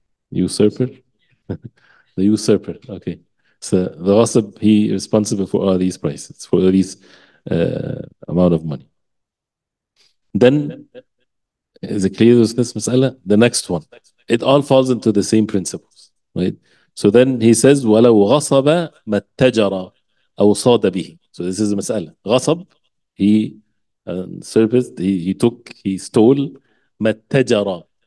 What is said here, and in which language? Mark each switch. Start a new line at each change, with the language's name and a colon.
English: Usurper? The usurper. Okay. So the ghasib, he responsible for all these prices, for all these amount of money. Then, is it clear with this mas'ala? The next one. It all falls into the same principles, right? So then he says,
Arabic: وَلَوْ غَصَبَ مَا اتَّجَرَ أَوْ صَادَ بِهِ.
English: So this is a mas'ala. غصب, he surfaced, he stole
Arabic: ما اتَّجَرَ.